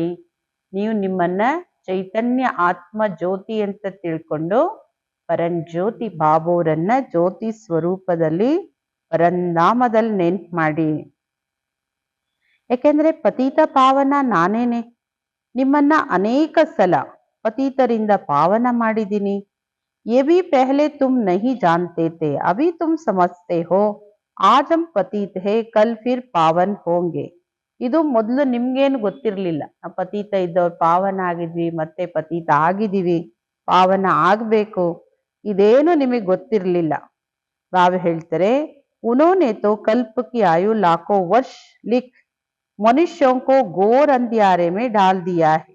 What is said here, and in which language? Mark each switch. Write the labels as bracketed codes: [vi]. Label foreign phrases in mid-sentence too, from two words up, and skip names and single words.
[kn] ನೀವು ನಿಮ್ಮನ್ನ ಚೈತನ್ಯ ಆತ್ಮ ಜ್ಯೋತಿ ಅಂತ ತಿಳ್ಕೊಂಡು ಪರಂ ಜ್ಯೋತಿ ಬಾಬೋರನ್ನ ಜ್ಯೋತಿ ಸ್ವರೂಪದಲ್ಲಿ ಪರಂಧಾಮದಲ್ಲಿ ನೆನ್ಪು ಮಾಡಿ. ಯಾಕೆಂದ್ರೆ ಪತೀತ ಪಾವನ ನಾನೇನೆ. ನಿಮ್ಮನ್ನ ಅನೇಕ ಸಲ ಪತೀತರಿಂದ ಪಾವನ ಮಾಡಿದ್ದೀನಿ. [hi] ये भी पहले तुम नहीं जानते थे, अभी तुम समझते हो. आज हम पतित है, कल फिर पावन होंगे. [kn] ಇದು ಮೊದಲು ನಿಮ್ಗೇನು ಗೊತ್ತಿರ್ಲಿಲ್ಲ. ಪತೀತ ಇದ್ದವ್ರು ಪಾವನ ಆಗಿದ್ವಿ, ಮತ್ತೆ ಪತೀತ ಆಗಿದ್ದೀವಿ, ಪಾವನ ಆಗ್ಬೇಕು, ಇದೇನು ನಿಮಗೆ ಗೊತ್ತಿರ್ಲಿಲ್ಲ. ಬಾಬಾ ಹೇಳ್ತಾರೆ, [hi] उन्होंने तो कल्प की आयु लाखों वर्ष लिख मनुष्यों को घोर अंधियारे में डाल दिया है.